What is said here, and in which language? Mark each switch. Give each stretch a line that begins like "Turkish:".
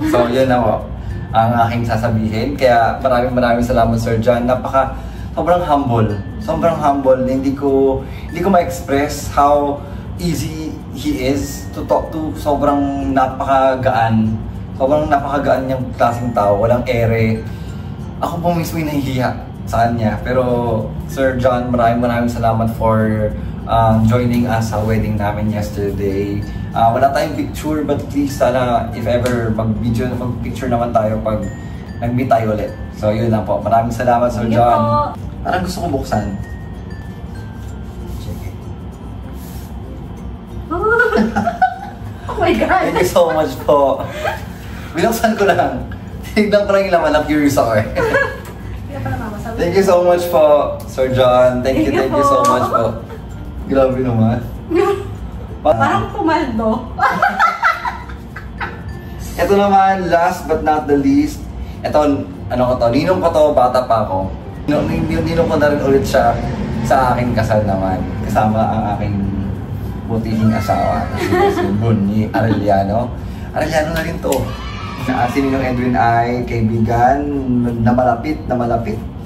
Filipino: So, yun na po ang aking sasabihin. Kaya maraming salamat, Sir John. Sobrang humble. Sobrang humble. Hindi ko ma-express
English: how easy he is to talk to.
Filipino: Sobrang napakagaan. Sobrang napakagaan niyang klaseng tao. Walang ere. Ako po mismo yung nahihiya sa kanya. Pero Sir John, maraming salamat
English: for joining us
Filipino: sa wedding namin yesterday. Wala tayong picture,
English: but please
Filipino: sana if ever mag-picture naman tayo pag nag-meet tayo ulit. So yun lang po. Maraming salamat, Sir John. Parang gusto ko buksan.
English: Check it. Oh my God! Thank you so much
Filipino: po. Binuksan ko lang. Tignan ko lang yung laman, na-curious ako eh.
English: Thank you so much po, Sir John. Thank you so much po.
Filipino: Grabe naman. Parang pumaldo. Ito naman,
English: last but not the least.
Filipino: Ito, ninong ko to, bata pa ako. Ninong ko na rin ulit siya sa aking kasal naman. Kasama ang aking butihing asawa. Si Bunny Arellano. Arellano na rin to. Si Ninong Edwin ay kaibigan na malapit.